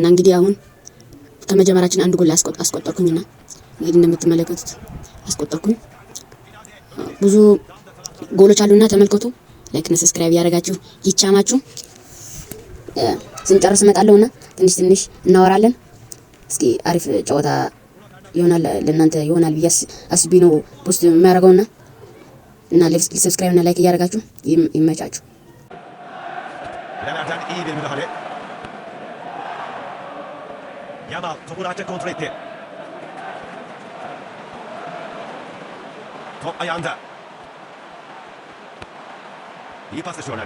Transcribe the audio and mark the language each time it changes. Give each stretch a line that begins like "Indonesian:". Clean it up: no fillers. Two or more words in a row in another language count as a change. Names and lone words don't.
Amharic: እንግዲህ አሁን ከመጀመራችን አንድ ጎል አስቆጠርኩኝና እንግዲህ እንደምትመለከቱት አስቆጠርኩኝ። ብዙ ጎሎች አሉና ተመልከቱ። ላይክ እና ሰብስክራይብ ያደርጋችሁ ይቻማችሁ። ስንጨርስ እመጣለሁና ትንሽ እናወራለን። እስኪ አሪፍ ጨዋታ ይሆናል ለእናንተ ይሆናል ብዬ አስቤ ነው ፖስት የሚያደርገውና እና ሰብስክራይብ እና ላይክ እያደረጋችሁ ይመቻችሁ።
Turkish: Nereden iyi bir müdahale. Yamal topu rahatça kontrol etti. Top ayağında. İyi paslaşıyorlar.